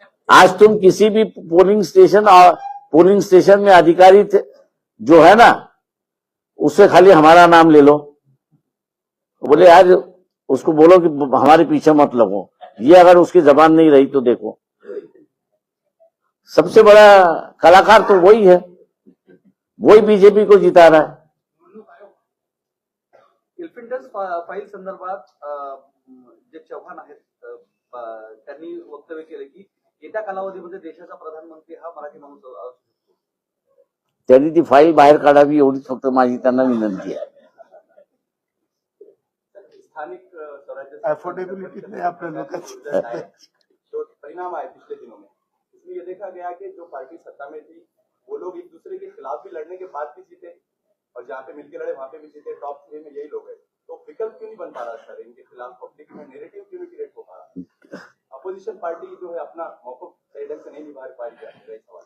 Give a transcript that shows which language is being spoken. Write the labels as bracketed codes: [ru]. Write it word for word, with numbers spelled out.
[hi] आज तुम किसी भी पोलिंग स्टेशन और पोलिंग स्टेशन में अधिकारी जो है ना, उससे खाली हमारा नाम ले लो. बोले यार उसको बोलो कि हमारे पीछे मत लगो. ये अगर उसकी जबान नहीं रही तो देखो, सबसे बड़ा कलाकार तो वही है, वही बीजेपी को जिता रहा है. [mr] इन्फिंटस फाईल संदर्भात जे चव्हाण आहेत अं, त्यांनी वक्तव्य केले की येत्या कालावधीमध्ये देशाचा प्रधानमंत्री हा मराठी माणूस असू शकतो. त्यांनी ती फाईल बाहेर काढावी एवढीच फक्त माझी त्यांना विनंती आहे. स्थानिक अं, स्वराज्य Affordability नाही आपल्या लोकांची. [hi] जो परिणाम आए पिछले दिनों में, इसमें यह देखा गया कि जो पार्टी सत्ता में थी वो लोग एक दूसरे के खिलाफ भी लड़ने के बाद भी जीते और जहाँ पे मिलकर लड़े वहाँ पे भी जीते. टॉप थ्री में यही लोग हैं, तो विकल्प क्यों नहीं बन पा रहा सर? इनके खिलाफ पब्लिक में नेरेटिव क्यों नहीं क्रिएट हो पा रहा? अपोजिशन पार्टी जो है अपना मौका सही ढंग से नहीं निभा पा रही है.